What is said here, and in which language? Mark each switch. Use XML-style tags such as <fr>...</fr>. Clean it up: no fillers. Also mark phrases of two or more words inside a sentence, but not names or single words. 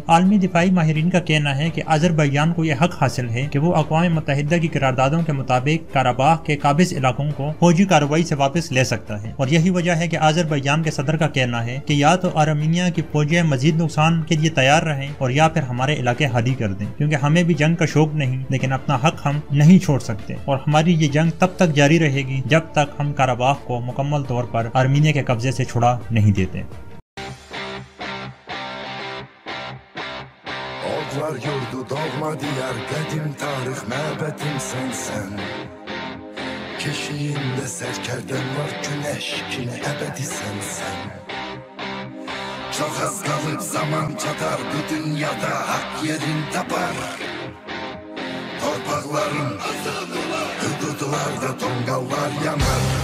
<ur>عالمی دفاعی ماہرین کا کہنا ہے کہ آذربائیجان کو یہ حق حاصل ہے کہ وہ اقوام متحدہ کی قراردادوں کے مطابق قراباغ کے قابض علاقوں کو فوجی کارروائی سے واپس لے سکتا ہے، اور یہی وجہ ہے کہ آذربائیجان کے صدر کا کہنا ہے کہ یا تو آرمینیا کی فوجیں مزید نقصان کے لیے تیار رہیں اور یا پھر ہمارے علاقے خالی کر دیں، کیونکہ ہمیں بھی جنگ کا شوق نہیں، لیکن اپنا حق ہم نہیں چھوڑ سکتے، اور ہماری یہ جنگ تب تک جاری رہے گی جب تک ہم قراباغ کو مکمل طور پر آرمینیا کے قبضے سے چھڑا نہیں دیتے۔</ur> <az>Ağlar yurdu doğma diyar qədim tarix məbədim sənsən Keşiyində sərkərdən var günəş kimi əbədisən sən Çox az qalıb zaman çatar bu dünyada haqq yerin tapar Torpaqların hüdudlarda tonqallar yanar</az>